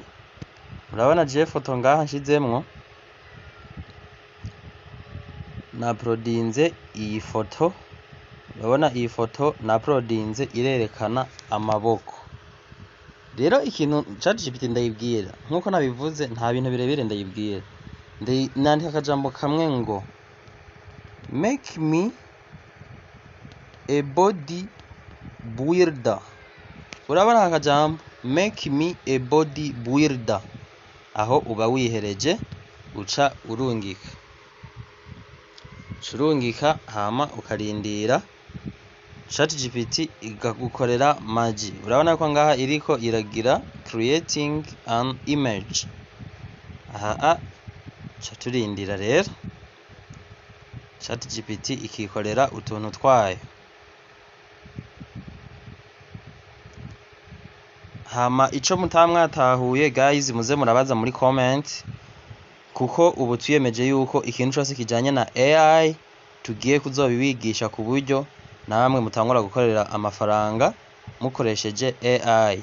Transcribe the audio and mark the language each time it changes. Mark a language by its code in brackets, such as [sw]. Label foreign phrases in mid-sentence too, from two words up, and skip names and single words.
[rn] Urabona je foto ngaha nshizemwo na uploadinze iyi foto. Urabona iyi foto na uploadinze irerekana amaboko. Rero ikintu ChatGPT ndayibwira nkuko nabivuze nta bintu birebire ndayibwira. Nandika akajambo kamwe ngo [en] make me a body builder. [rn] Urabona akajambo [en] make me a body builder. [rn] Aho uba wihereje uca urungika hama ukarindira ChatGPT igagukorera magi. Urabona ko ngaha iriko iragira [en] creating an image. [rn] Aha cha turindira rero ChatGPT ikikorera utuntu twayo. Hama ico mutamwatahuye guys muze murabaza muri comment, kuko ubu tuyemeje yuko ikintu cyose kijanye na AI tugiye kuzobibigisha ku buryo namwe mutangura gukorera amafaranga mukoresheje AI.